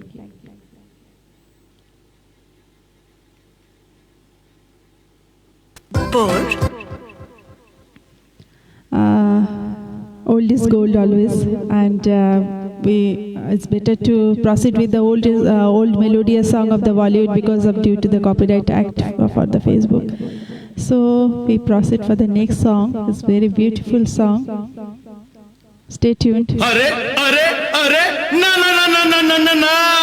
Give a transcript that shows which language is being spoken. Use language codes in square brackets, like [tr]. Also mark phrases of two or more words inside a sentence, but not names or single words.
[en] Old is gold always, and it's better to proceed with the old melodious song of the Bollywood because of due to the Copyright Act for the Facebook. So we proceed for the next song. It's very beautiful song. Stay tuned. अरे अरे अरे ना ना ना ना ना ना ना